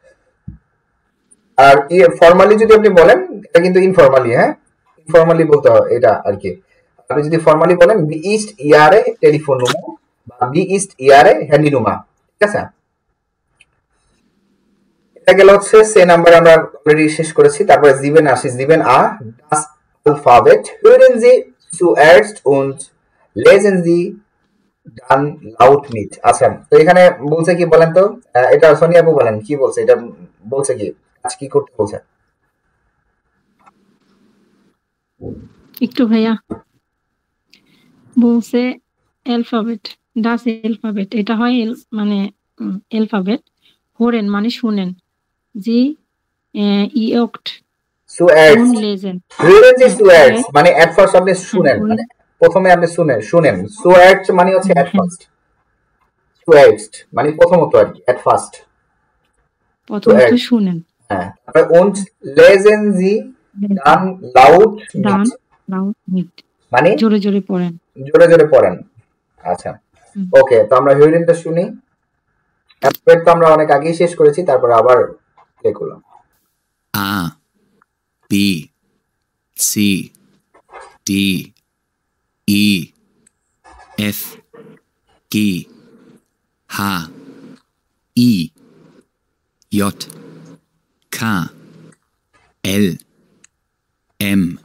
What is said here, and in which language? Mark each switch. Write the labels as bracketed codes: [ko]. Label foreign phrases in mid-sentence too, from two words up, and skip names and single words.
[bn] আর ফর্মালি যদি আপনি বলেন, এটা কিন্তু ইনফর্মালি, হ্যাঁ, ইনফর্মালি বলতে হয় এটা আর কি। আপনি যদি ফর্মালি বলেন [de] Wie ist Ihre Telefonnummer [bn] বা [de] Wie ist Ihre Handynummer. [bn] ঠিক আছে, এটা গেল হচ্ছে সে নাম্বার, আমরা অলরেডি শেষ করেছি। তারপরে জিবেন আসি, জিবেন আ [de] das Alphabet hören Sie zuerst und lesen Sie dann laut mit। [bn] আচ্ছা, তো এখানে বলছে কি বলেন তো, এটা সোনিয়া আপু বলেন কি বলছে, এটা বলছে কি আজ কি করতে বলছে? একটু ভাইয়া বলছে অ্যালফাবেট, ডাস অ্যালফাবেট, এটা হয় মানে অ্যালফাবেট, হোরেন মানে শুনেন, জি ইয়ক্ট সুয়ার্স, লেজেন, [de] hören Sie zuerst [bn] মানে [en] at first [bn] আপনি শুনেন, মানে প্রথমে আপনি শুনেন। সুয়ার্স মানে হচ্ছে [en] at first, [bn] সুয়ার্স মানে প্রথমত আর কি, [en] at first [bn] প্রথমত শুনেন। হ্যাঁ, তারপরে [de] und lesen Sie dann laut mit [bn] মানে জোরে জোরে পড়েন, জোরে জোরে পড়েন। আচ্ছা, ওকে, তো আমরা হিউরিনটা শুনি। অ্যালফাবেট তো আমরা অনেক আগেই শেষ করেছি, তারপরে আবার প্লে করলাম। [de] A, B, C, D, E, F, G, H, I, J, K, L, M,